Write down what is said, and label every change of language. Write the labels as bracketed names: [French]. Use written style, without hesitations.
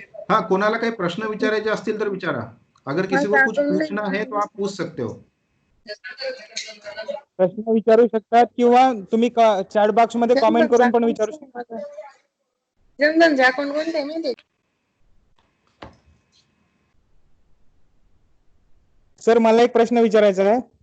[Marathi] हा, कोणाला काही प्रश्न विचारायचे असतील तर विचारा. [Hindi] अगर किसी को कुछ पूछना है तो आप पूछ सकते हो. [Marathi] प्रश्न विचारू शकतात किंवा तुम्ही चॅट बॉक्स मध्ये कॉमेंट करून पण विचारू शकता. जनधनचे अकाउंट कोणते आहे माहिती? सर मला एक प्रश्न विचारायचा आहे.